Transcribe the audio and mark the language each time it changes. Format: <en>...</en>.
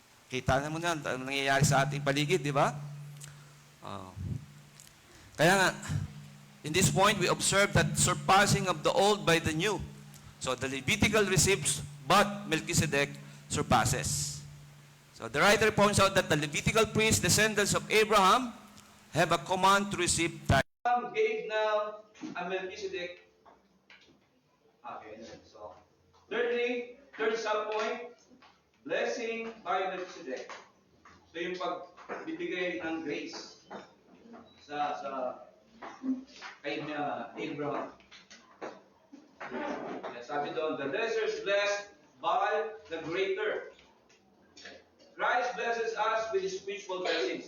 <tl>Kita na mo na, ano nangyayari sa ating paligid, di ba? Kaya nga,</tl> <en>in this point, we observe that surpassing of the old by the new. So the Levitical receives, but Melchizedek surpasses. So the writer points out that the Levitical priests, descendants of Abraham, have a command to receive tithe. Abraham gave now a Melchizedek. Okay, so thirdly, third subpoint, blessing by Melchizedek.</en> <tl>So yung pagbibigay ng grace sa kay Abraham. Sabi doon,</tl> <en>the lesser is blessed by the greater. Christ blesses us with His spiritual blessings.</en>